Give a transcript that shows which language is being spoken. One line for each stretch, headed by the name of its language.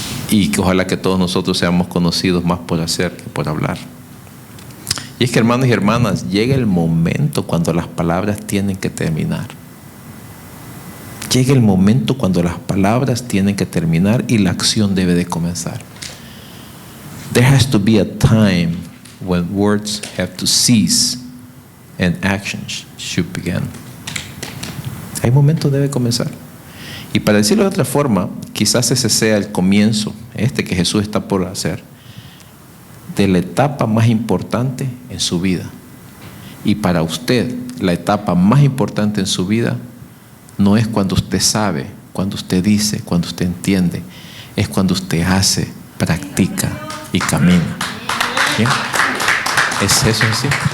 Spanish: Y que ojalá que todos nosotros seamos conocidos más por hacer que por hablar. Y es que, hermanos y hermanas, llega el momento cuando las palabras tienen que terminar. Llega el momento cuando las palabras tienen que terminar y la acción debe de comenzar.
English: There has to be a time when words have to cease and actions should begin.
Spanish: Hay momentos debe comenzar. Y para decirlo de otra forma, quizás ese sea el comienzo, que Jesús está por hacer, de la etapa más importante en su vida. Y para usted, la etapa más importante en su vida no es cuando usted sabe, cuando usted dice, cuando usted entiende, es cuando usted hace, practica y camina. ¿Bien? ¿Es eso así?